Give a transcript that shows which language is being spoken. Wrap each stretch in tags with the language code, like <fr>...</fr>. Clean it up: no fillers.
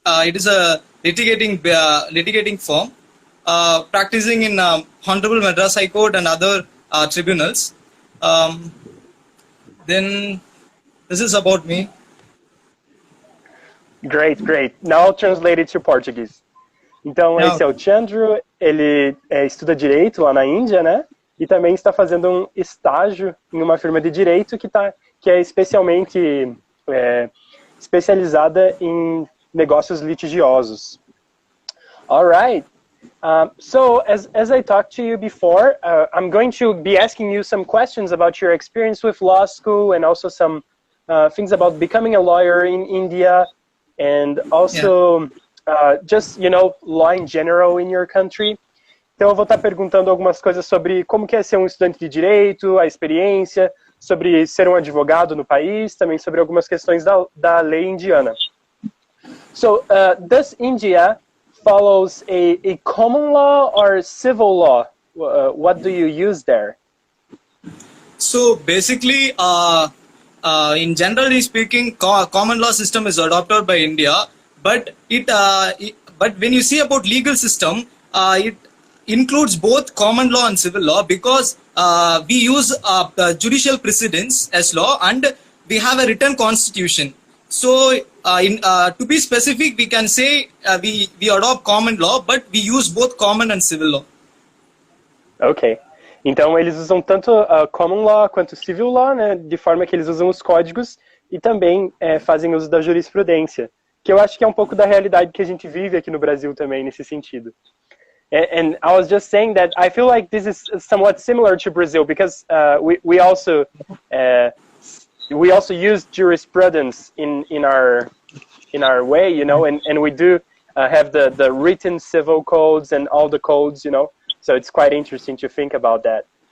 <en>It is a litigating firm, practicing in Honorable Madras High Court and other tribunals. Then this is about me. Great. Now I'll translate it to Portuguese.</en> <pt>Então, esse é o Chandru, ele estuda Direito lá na Índia, né? E também está fazendo um estágio em uma firma de Direito que é especialmente especializada em negócios litigiosos.</pt> <en>All right. So, as I talked to you before, I'm going to be asking you some questions about your experience with law school and also some things about becoming a lawyer in India and also... just, law in general in your country.</en> <pt>Então eu vou estar perguntando algumas coisas sobre como que é ser um estudante de direito, a experiência, sobre ser um advogado no país, também sobre algumas questões da lei indiana.</pt> <en>So, does India follows a common law or civil law? What do you use there? So basically, in generally speaking, common law system is adopted by India. But but when you see about legal system, it includes both common law and civil law because we use judicial precedents as law and we have a written constitution. So to be specific, we can say we adopt common law, but we use both common and civil law.</en> <pt>Ok. Então eles usam tanto common law quanto civil law, né? De forma que eles usam os códigos e também fazem uso da jurisprudência. Que eu acho que é um pouco da realidade que a gente vive aqui no Brasil também, nesse sentido.</pt> <en>And I was just saying that I feel like this is somewhat similar to Brazil because we also use jurisprudence in our way, and we do have the written civil codes and all the codes, so it's quite interesting to think about that.</en>